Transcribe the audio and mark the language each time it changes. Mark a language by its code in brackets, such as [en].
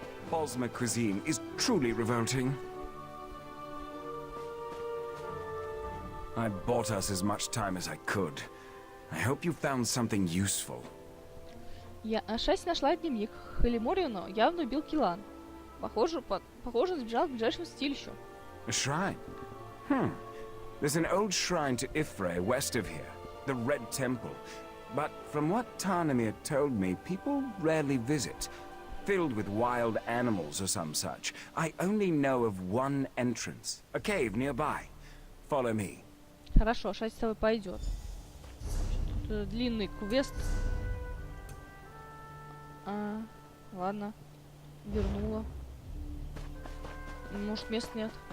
[en] Bosmer cuisine is truly revolting. I bought us as much time as I could. I hope you found something useful. [ru] Ашасси нашла дневник. Халимориона явно убил Килан. Похоже, он сбежал к ближайшему святилищу. [en] A shrine? There's an old shrine to Ifre west of here, the Red Temple. But from what Tarnamir told me, people rarely visit. Filled with wild animals or some such. I only know of one entrance, a cave nearby. Follow me. [ru] Хорошо, Ашасси с тобой пойдет. Тут длинный квест. Ладно. Вернула. Может, мест нет.